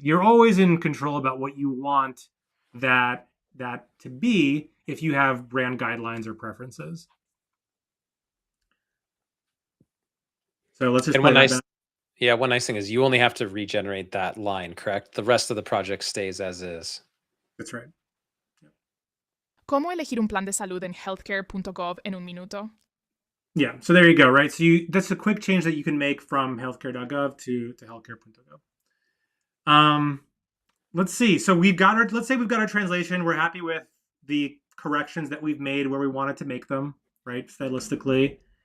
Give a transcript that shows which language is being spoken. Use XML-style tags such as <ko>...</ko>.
<en>You're always in control about what you want that to be if you have brand guidelines or preferences. So let's just play that back. Yeah, one nice thing is you only have to regenerate that line, correct? The rest of the project stays as is. That's right.</en> <es>¿Cómo elegir un plan de salud en healthcare.gov en un minuto?</es> <en>Yeah, so there you go, right? So that's a quick change that you can make from healthcare.gov to healthcare.gov. Let's see. So let's say we've got our translation. We're happy with the corrections that we've made where we wanted to make them, right? Stylistically.</en>